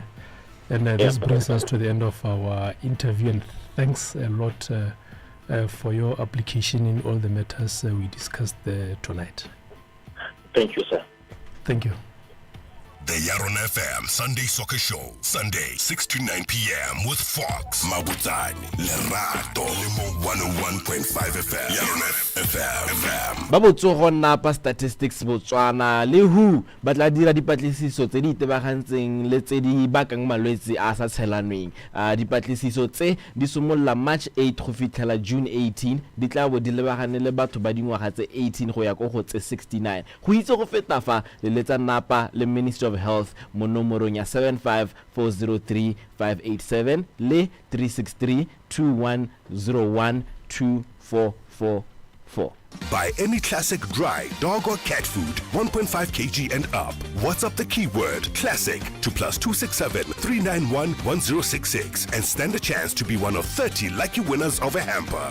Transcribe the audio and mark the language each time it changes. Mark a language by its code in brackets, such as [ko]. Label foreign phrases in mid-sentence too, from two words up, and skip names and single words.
[en] And this brings us to the end of our interview. And thanks a lot for your application in all the matters we discussed tonight. Thank you, sir. Thank you. The YaronaFM Sunday Soccer Show, Sunday 6 to 9 p.m. with Fox, Mabutani, Lerato, Limo 101.5 FM, YaronaFM. [tn] Ba botsogo napa statistics Botswana le hu ba tla dira dipatlisiso tse di tebagantseng le tse di bakang malwetse a sa tshelanweng. Dipatlisiso tse di simolla March 8 go fitlhela June 18 di tla bo di lebagane le batho ba dingwaga tse 18 go ya go tse 69. Go itse go feta fa le letsa napa le Ministry of Health mo nomorong ya 75403-587 le 363-2101-2444. [en] Buy any classic dry dog or cat food 1.5 kg and up. WhatsApp the keyword classic to +267 391 1066 and stand a chance to be one of 30 lucky winners of a hamper.